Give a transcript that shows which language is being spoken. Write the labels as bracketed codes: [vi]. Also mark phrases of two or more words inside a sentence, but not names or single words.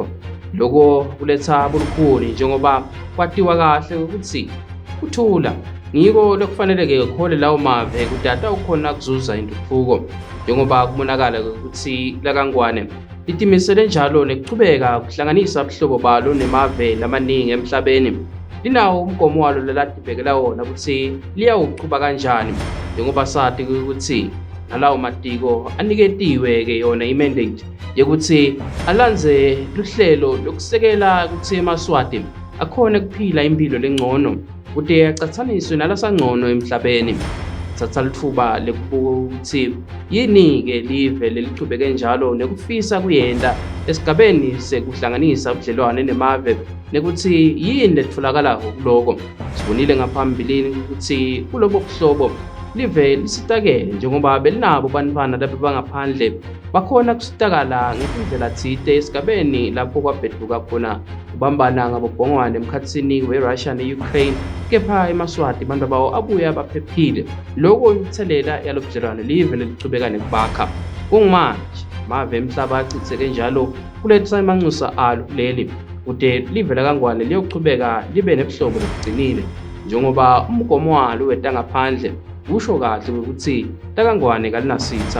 [ss] Lokho kuletha bulukhuni njengoba kwatiwa kahle ukuthi kuthula ngiko lokufanele-ke khole lawo mave kudata ukhona kuzuza intuthuko njengoba kubonakala ukuthi lakangwane litimisele njalo nekuchubeka kuhlanganisa ubuhlobo balo nemave lamaningi emhlabeni. Linawo umgomo walo lelatibhekela wona ukuthi liyawuchuba kanjani njengoba sathi ukuthi nalawo matiko aniketiwe-ke yona i-mandate yokuthi alandze luhlelo lokusekela ukuthi emaswati akhone kuphila impilo lengcono kude acathaniswe nalasangcono emhlabeni. Thatha lithuba lekubuka ukuthi yini-ke live lelichubeke njalo nekufisa kuyenda esigabeni sekuhlanganisa ubudlelwane nemave nekuthi yini letfulakalako kuloko. Sibonile ngaphambilini ukuthi kulobo buhlobo live lisitakele njengoba belinabo bantwana lapho bangaphandle bakhona kusitakala ngekindlela thite esigabeni lapho kwabheduka khona kubambana ngabobhongwane emkhatsini we-Russia ne-Ukraine kepha emaswati abantu abawo abuya baphephile. Lokho imithelela yalobudlelwane live lelichubeka nekubakha kungumanje mave emhlaba achitheke njalo kuletha imanxusa alo leli kude live lakangwane liyochubeka libe nebuhlobo lokugcinile njengoba umgomo walo wetangaphandle usho kahle ukuthi lakangwane kalinasitha.